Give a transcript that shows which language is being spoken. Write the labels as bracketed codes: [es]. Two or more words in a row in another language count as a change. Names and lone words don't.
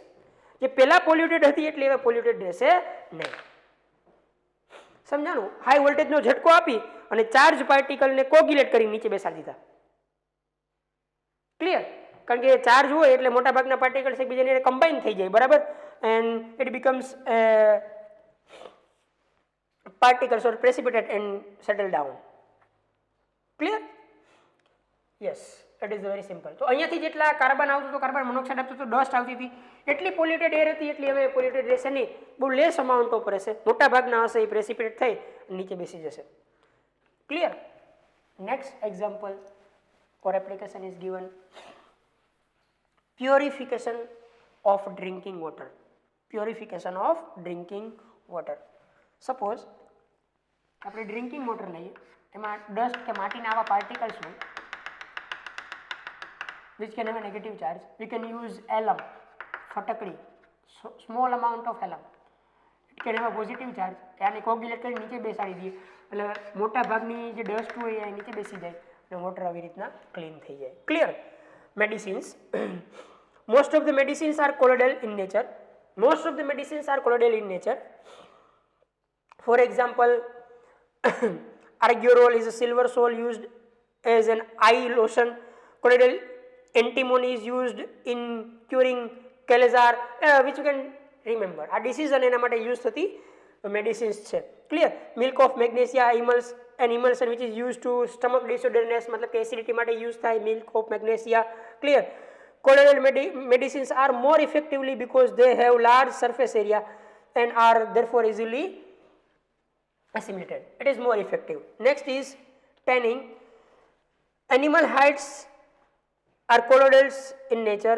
[gu] જે પહેલાં પોલ્યુટેડ હતી એટલે હવે પોલ્યુટેડ રહેશે નહીં. સમજાણું? હાઈ વોલ્ટેજનો ઝટકો આપી અને ચાર્જ પાર્ટિકલને કોગ્યુલેટ કરી નીચે બેસાડી દીધા. [en] ક્લિયર? [gu] કારણ કે ચાર્જ હોય એટલે મોટા ભાગના પાર્ટિકલ્સ એકબીજાને કમ્બાઈન થઈ જાય, બરાબર? [en] and it becomes particles or precipitate and settle down. Clear? Yes, it is very simple. [gu] તો અહીંયાથી જેટલા કાર્બન આવતું તો [en] carbon monoxide [gu] આવતું તો ડસ્ટ આવતી હતી એટલી [en] polluted air [gu] હતી એટલી હવે પોલ્યુટેડ રહેશે નહીં, બહુ [en] less amount of [gu] રહેશે. મોટા ભાગના હશે એ પ્રેસિપિટેટ થઈ નીચે બેસી જશે. [en] Clear? Next example or application is given purification of drinking water. Purification of drinking water. [gu] Suppose આપણે [en] drinking water [gu] લઈએ એમાં ડસ્ટ કે માટીના આવા પાર્ટિકલ્સ હોય [en] which can have a negative charge. We can use alum, ફટકડી, small amount of alum. It can have a positive charge. [gu] આને કોગ્યુલેટ કરી નીચે બેસાડી દઈએ એટલે મોટા ભાગની જે ડસ્ટ હોય એ નીચે બેસી જાય અને વોટર આવી રીતના ક્લીન થઈ જાય. [en] Clear? Medicines. Most of the medicines are colloidal in nature. Most of the medicines are colloidal in nature. For example, Argurol is a silver sol used as an eye lotion. Colloidal antimony is used in curing Calazar, which you can remember. [gu] આ disease અને એના માટે યુઝ થતી મેડિસિન્સ છે. ક્લિયર? [en] milk of magnesia an emulsion which is used to stomach disorderness, [gu] મતલબ કે એસિડિટી માટે યુઝ થાય [en] milk of magnesia. [gu] ક્લિયર? [en] Colloidal medicines are more effectively because they have large surface area and are therefore easily assimilated. It is more effective. Next is tanning. Animal hides are colloidals in nature.